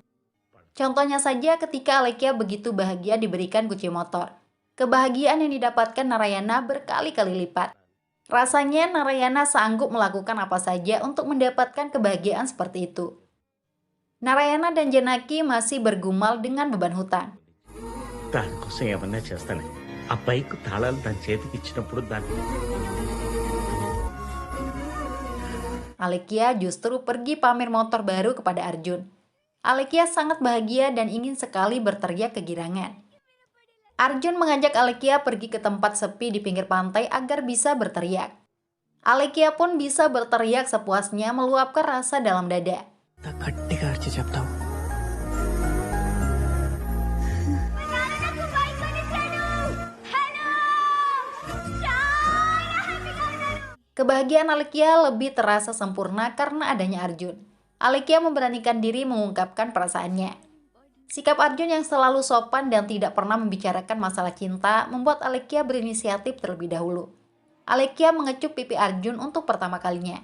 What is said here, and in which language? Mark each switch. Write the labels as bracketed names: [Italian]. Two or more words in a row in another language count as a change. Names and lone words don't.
[Indonesian] Contohnya saja ketika Alekia begitu bahagia diberikan kunci motor. Kebahagiaan yang didapatkan Narayana berkali-kali lipat. Rasanya Narayana sanggup melakukan apa saja untuk mendapatkan kebahagiaan seperti itu. Narayana dan Janaki masih bergumul dengan beban hutang. [Telugu] దానికోసం ఏమన్నా చేస్తాను ఆ బైక్ తాళాలు దాని చేతికి ఇచ్చినప్పుడు దాన్ని [Indonesian] Alekia justru pergi pamer motor baru kepada Arjun. Alekia sangat bahagia dan ingin sekali berteriak kegirangan. Arjun mengajak Alekia pergi ke tempat sepi di pinggir pantai agar bisa berteriak. Alekia pun bisa berteriak sepuasnya meluapkan rasa dalam dada. [Telugu] గట్టిగా అరిచి చెప్తావు నాన్నకు బైక్ కొనిచ్చాడు. హలో! చాలా హ్యాపీగా ఉన్నాను. [Indonesian] Kebahagiaan Alekia lebih terasa sempurna karena adanya Arjun. Alekia memberanikan diri mengungkapkan perasaannya. Sikap Arjun yang selalu sopan dan tidak pernah membicarakan masalah cinta membuat Alekia berinisiatif terlebih dahulu. Alekia mengecup pipi Arjun untuk pertama kalinya.